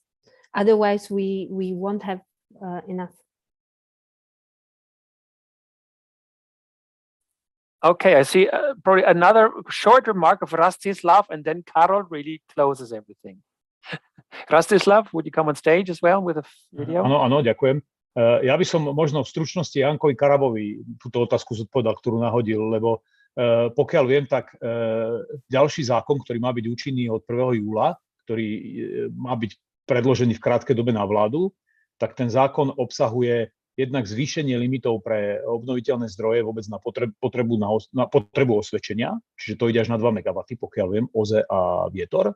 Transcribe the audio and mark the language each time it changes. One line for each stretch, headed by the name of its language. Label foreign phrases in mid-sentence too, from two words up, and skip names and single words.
English: Otherwise, we won't have enough. Okay, I see probably another short remark of Rastislav, and then Karol really closes everything. Rastislav, would you come on stage as well with a video?
Slovak: Áno, ďakujem. Ja by som možno v stručnosti Jankovi Karabovi túto otázku zodpovedal, ktorú nahodil, lebo pokiaľ viem, tak ďalší zákon, ktorý má byť účinný od 1. júla, ktorý má byť predložený v krátkej dobe na vládu, tak ten zákon obsahuje jednak zvýšenie limitov pre obnoviteľné zdroje vôbec na potrebu osvedčenia, čiže to ide až na 2 MW, pokiaľ viem, OZE a vietor.